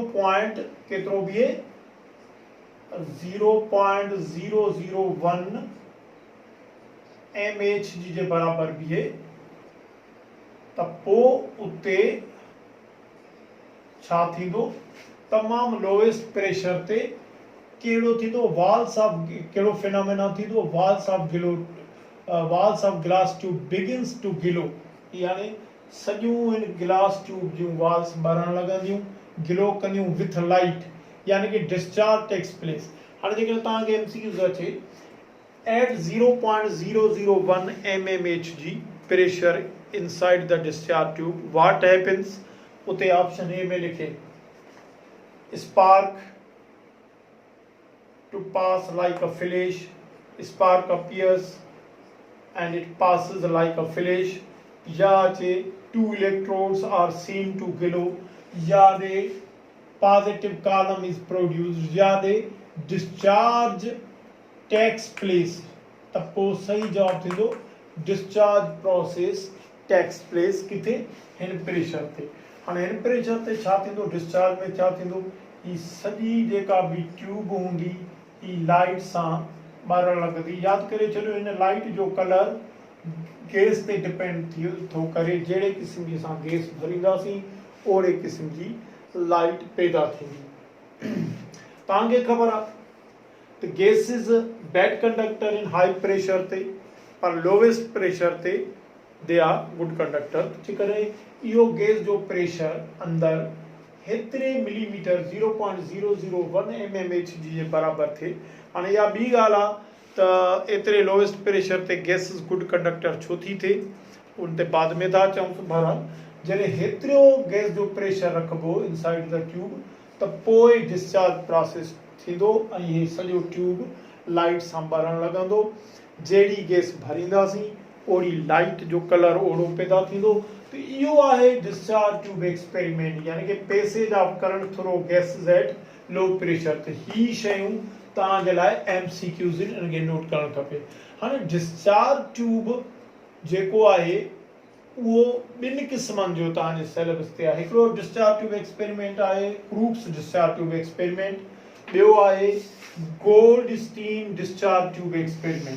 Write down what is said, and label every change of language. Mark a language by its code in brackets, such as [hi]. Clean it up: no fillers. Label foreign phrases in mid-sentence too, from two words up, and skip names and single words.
[sd] केतिरो बीहे 0.001 mmHg जे बराबर बीहे, त पोइ उते छा थींदो, तमाम [en] lowest pressure [sd] ते कहिड़ो थींदो, कहिड़ो फिनोमेना थींदो, [en] walls of glass tube begins to glow, [sd] यानी सॼियूं इन [en] glass tube [sd] जूं वॉल्स ॿरण लॻंदियूं, ग्लो कंदियूं [en] with light, [sd] यानी कि [en] discharge takes place. [sd] हाणे जेकॾहिं तव्हांखे MCQ अचे, [en] at 0.001 mmHg pressure inside the discharge tube, what happens? [sd] उते ऑप्शन ए में लिखे [en] spark to pass like a flash, spark appears and it passes like a flash, या चे 2 electrodes are seen to glow, या दे positive column is produced, या दे discharge takes place, [sd] त पोइ सही जवाब थींदो [en] discharge process takes place [sd] किथे, हिन प्रेशर ते। हाणे हिन प्रेशर ते छा थींदो, डिस्चार्ज में छा थींदो, ही सॼी जेका बि ट्यूब हूंदी ही लाइट सां ॿारण लॻंदी। यादि करे छॾियो, हिन लाइट जो कलर गैस ते डिपेंड थो करे, जहिड़े क़िस्म जी असां गैस भरींदासीं ओड़े क़िस्म जी लाइट पैदा थींदी। तव्हांखे ख़बर आहे त गैसिस [en] bad conductor in high pressure [sd] ते, पर [en] lowest pressure [sd] ते [en] they are good conductor. [sd] जेकॾहिं इहो गैस जो प्रेशर अंदरि हेतिरे मिलीमीटर 0.001 mmHg जे बराबर थिए, हाणे इहा ॿी ॻाल्हि आहे त एतिरे [en] lowest pressure [sd] ते गैसिस [en] good conductor [sd] छो थी थिए, उन ते बाद में था अचूं। बहरहाल जॾहिं हेतिरो गैस जो प्रेशर रखिबो [en] inside the tube, [sd] त पोइ [en] discharge process [sd] थींदो ऐं हीउ सॼो ट्यूब लाइट सां ॿारण लॻंदो। जहिड़ी गैस भरींदासीं ओड़ी लाइट जो कलर ओड़ो पैदा थींदो। त इहो आहे [en] discharge tube experiment, [sd] यानी कि [en] passage of current through gases at low pressure. [sd] त ही शयूं तव्हांजे लाइ MCQs इनखे नोट करणु खपे। हाणे [en] discharge tube [sd] जेको आहे उहो ॿिनि क़िस्मनि जो तव्हांजे सिलेबस ते आहे। हिकिड़ो [en] discharge tube experiment [sd] आहे क्रूप्स [en] discharge tube experiment, [sd] ॿियो आहे गोल्डस्टीन [en] discharge tube experiment.